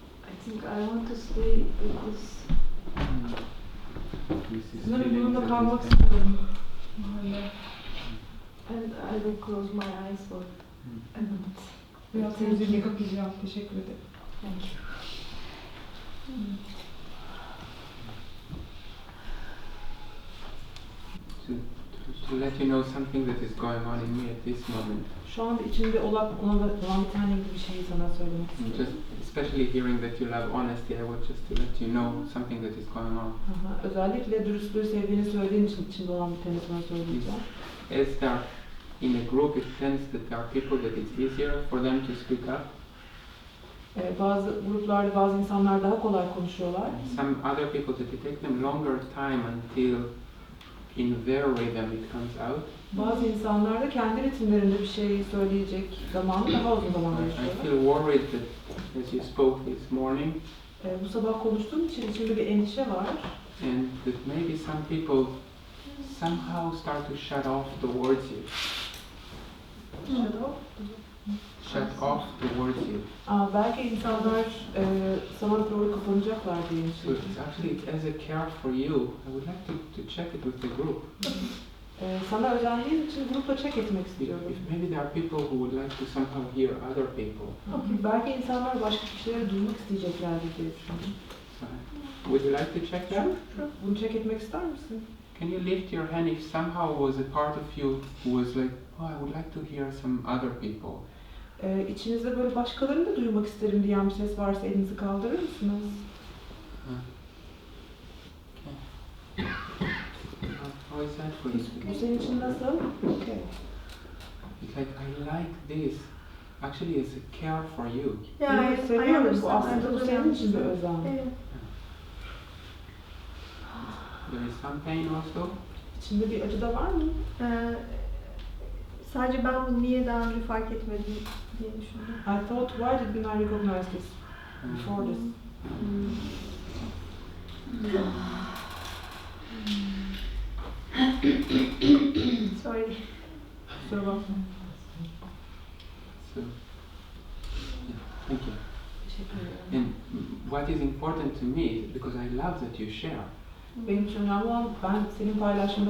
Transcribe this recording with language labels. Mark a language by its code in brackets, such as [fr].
[en] I think I want to stay with this. [tr] Sanırım bununla kalmak istiyorum. [en] And I will close my eyes for a minute. [tr] Biraz gözlerimi kapayacağım. Teşekkür ederim. [en] Thank you. To let you know something that is going on in me at this moment. [tr] Şu anda içimde olan bir tane bir şeyi sana söylemek istiyorum. [en] Just especially hearing that you love honesty, I want just to let you know something that is going on. [tr] Özellikle dürüstlüğü sevdiğini söylediğin için içimde olan bir tane sana söyleyeceğim. [en] As there in a group, it tends that there are people that it's easier for them to speak up. [tr] Bazı gruplarda bazı insanlar daha kolay konuşuyorlar. [en] Some other people that it takes them longer time until in their rhythm it comes out. [tr] Bazı insanlar da kendi ritimlerinde bir şey söyleyecek zamanı daha uzun zaman [en] I [tr] yaşıyorlar. [en] feel worried that as you spoke this morning, [tr] Bu sabah konuştuğum için içimde bir endişe var. [en] and that maybe some people somehow start to shut off towards you. Shut off towards you. [tr] Belki insanlar sana doğru kapanacaklar diye [en] So it's actually as a care for you, I would like to check it with the group. [tr] Sana özendiğin için grupla check etmek [en] If [tr] istiyorum. [en] maybe there are people who would like to somehow hear other people. [tr] Belki insanlar başka kişileri duymak isteyeceklerdir diye düşünüyorum. [en] So, would you like to check that? [tr] Bunu check etmek ister misin? [en] Can you lift your hand if somehow was a part of you who was like, oh, I would like to hear some other people? [tr] İçinizde böyle başkalarını da duymak isterim diyen bir ses varsa elinizi kaldırır mısınız? [en] Okay. How is that for you? [tr] Bu senin için nasıl? Okay. [en] It's like, I like this. Actually, it's a care for you. Yeah, I [tr] Seviyorum. Bu [en] understand. [tr] aslında bu senin için bir özen. Evet. [en] There is some pain also. [tr] İçinde bir acı da var mı? Sadece ben bunu niye daha önce fark etmedim diye düşündüm. [en] I thought, why didn't I recognize this before this? Sorry. [tr] Kusura bakma. [en] So, yeah, thank you. [tr] Teşekkür ederim. [en] And what is important to me, because I love that you share. [tr] Benim için önemli olan ben senin paylaşımda